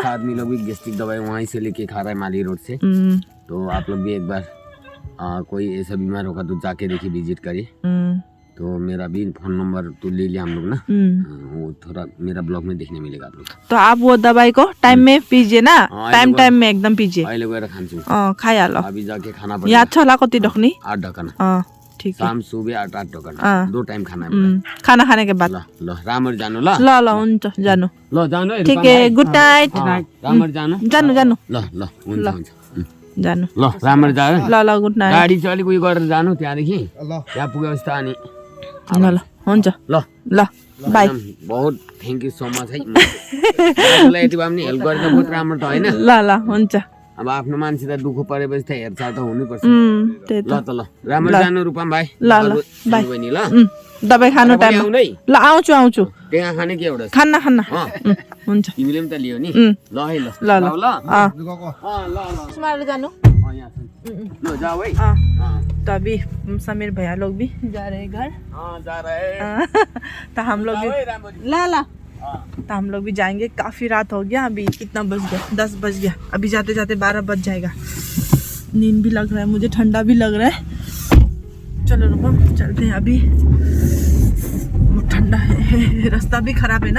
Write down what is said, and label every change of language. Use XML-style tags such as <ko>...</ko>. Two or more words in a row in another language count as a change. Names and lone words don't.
<hi>आदमी लोग भी गैस्ट्रिक दवाई वहीं से लेके खा रहा है माली रोड से। तो आप लोग भी एक बार कोई ऐसा बीमार होगा तो जाके देखिए, विजिट करिए। तो मेरा भी फोन नंबर तो ले लिया हम लोग ना, वो थोड़ा मेरा ब्लॉग में देखने मिलेगा आप लोग। तो आप वो दवाई को टाइम में पीजिए ना, टाइम में एकदम पीजिए।</hi> <ne>अहिले गएर खान्छु। खाइहाल</ne> <hi>अभी जाके खाना पड़ेगा।</hi> <ne>याद छ होला कति ढक्नी? 8 ढकन।</ne> <hi>ठीक है शाम सुबह 8 टका अँ। 2 टाइम खाना है मलाई। खाना खाने के बाद</hi> <ne>ल ल रामर जानु ल ल ल हुन्छ जानु ल जानु है ठीक रूपम है भाइ।</ne> <en>good night</en> <ne>रामर जानु जानु जानु ल ल हुन्छ हुन्छ जानु ल रामर जा ल ल</ne> <en>good night</en> <ne>गाडी चाहिँ अलिक उयो गरेर जानु त्यहाँदेखि ल त्यहाँ पुगेपछि त अनि ल ल हुन्छ ल ल बाई एकदम बहुत</ne> <en>thank you so much</en> <ne>है दाजुलाई यति भए पनि हेल्प गरेर बहुत राम्रो त होइन ल ल हुन्छ अब आफ्नो मान्छे त दुःख परेपछि त हेरचाह त हुनैपर्छ त्यही ल त त ल राम्रो जानु रूपम भाइ ल ल अरू बाई बहिनी ल दबाई खानु तपाईँ टाइम आउनु है ल आउँछु आउँछु त्यहाँ खाने के एउटा छ? खाना खाना अँ, हुन्छ तिमीले पनि त लियो नि ल है ल ल ल जाऊ ल अँ ल ल स्मार्ट जानु यहाँ छ ल जाऊ है</ne> <hi>हाँ हाँ तो अभी समीर भैया लोग भी जा रहे हैं घर हाँ जा रहे तो हम लोग भी ला ला तो हम लोग भी जाएंगे। काफ़ी रात हो गया, अभी कितना बज गया 10 बज गया, अभी जाते जाते 12 बज जाएगा। नींद भी लग रहा है मुझे, ठंडा भी लग रहा है। चलो रुको चलते हैं अभी, ठंडा है रास्ता भी खराब है ना।</hi>